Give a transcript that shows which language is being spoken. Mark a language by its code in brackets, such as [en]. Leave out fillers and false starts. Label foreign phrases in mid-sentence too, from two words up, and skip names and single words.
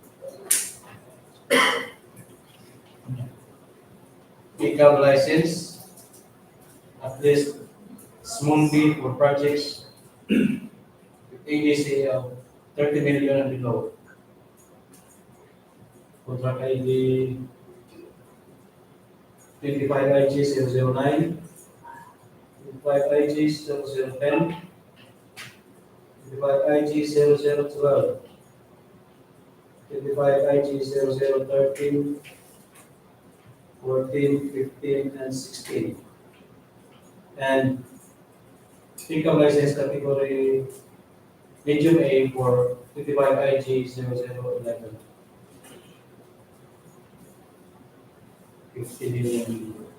[en] Pickup license, at least small bid for projects with ADC of 30 million and below. Contract ID 25IG009, 25IG0010, 25IG0012, 25IG0013, 14, 15, and 16. And pickup license category medium A for 25IG0011. 50 million.